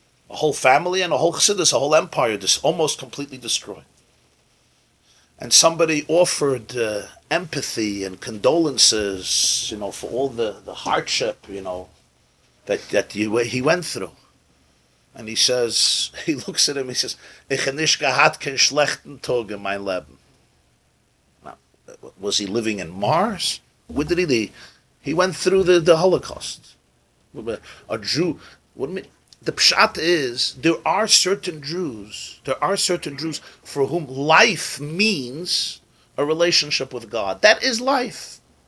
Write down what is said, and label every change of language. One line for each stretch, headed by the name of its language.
English: A whole family and a whole chassidus, a whole empire, almost completely destroyed. And somebody offered empathy and condolences, for all the hardship, that he went through. And he says, he looks at him, he says,
Yiddish: Ich habe nicht gehabt keinen schlechten Tag in mein Leben.
English: Now, was he living in Mars? Where did he live? He went through the Holocaust. A Jew, the pshat is, there are certain Jews for whom life means a relationship with God. That is life.